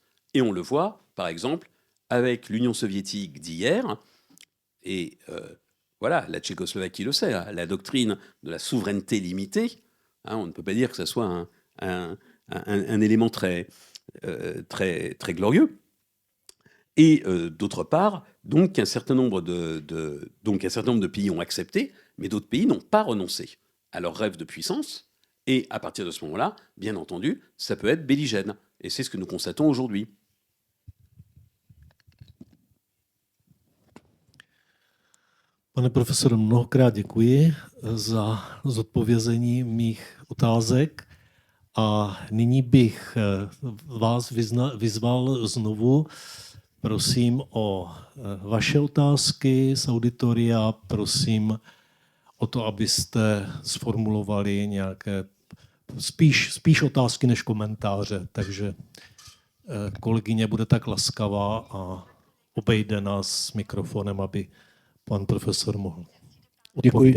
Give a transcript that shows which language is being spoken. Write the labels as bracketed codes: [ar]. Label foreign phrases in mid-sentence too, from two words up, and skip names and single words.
[fr] Et on le voit, par exemple, avec l'Union soviétique d'hier, et voilà, la Tchécoslovaquie le sait, la doctrine de la souveraineté limitée, hein, on ne peut pas dire que ce soit un élément très glorieux. Et d'autre part, donc un certain nombre de pays ont accepté, mais d'autres pays n'ont pas renoncé à leur rêve de puissance. Et à partir de ce moment-là, bien entendu, ça peut être belligène. Et c'est ce que nous constatons aujourd'hui. [cs] Pane profesore, mnohokrát děkuji za zodpovězení mých otázek a nyní bych vás vyzval znovu, prosím o vaše otázky z auditoria, prosím o to, abyste sformulovali nějaké spíš otázky než komentáře, takže kolegyně bude tak laskavá a obejde nás s mikrofonem, aby pan profesor mohl odpovídat.